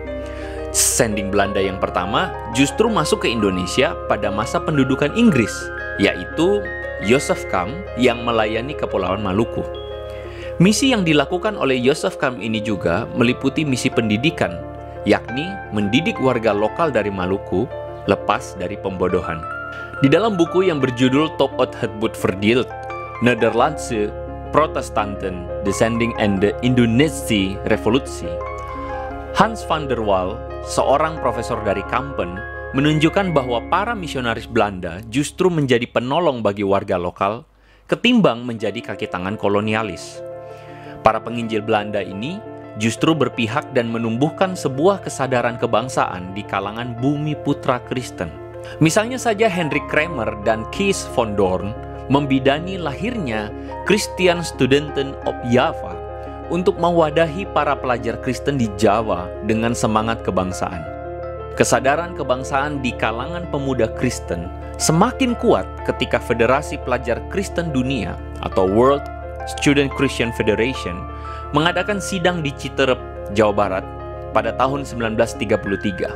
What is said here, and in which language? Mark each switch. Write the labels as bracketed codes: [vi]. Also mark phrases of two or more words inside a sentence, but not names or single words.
[id] Zending Belanda yang pertama justru masuk ke Indonesia pada masa pendudukan Inggris, yaitu Joseph Kam yang melayani Kepulauan Maluku. Misi yang dilakukan oleh Joseph Kam ini juga meliputi misi pendidikan, yakni mendidik warga lokal dari Maluku lepas dari pembodohan. Di dalam buku yang berjudul Top uit het Boek Verdeeld, Nederlandse Protestanten, de Zending en de Indonesische Revolutie, Hans van der Waal, seorang profesor dari Kampen, menunjukkan bahwa para misionaris Belanda justru menjadi penolong bagi warga lokal ketimbang menjadi kaki tangan kolonialis. Para penginjil Belanda ini justru berpihak dan menumbuhkan sebuah kesadaran kebangsaan di kalangan bumi putra Kristen. Misalnya saja Hendrik Kramer dan Kees von Doorn membidani lahirnya Christian Studenten op Java untuk mewadahi para pelajar Kristen di Jawa dengan semangat kebangsaan. Kesadaran kebangsaan di kalangan pemuda Kristen semakin kuat ketika Federasi Pelajar Kristen Dunia atau World Student Christian Federation mengadakan sidang di Citerep, Jawa Barat pada tahun 1933.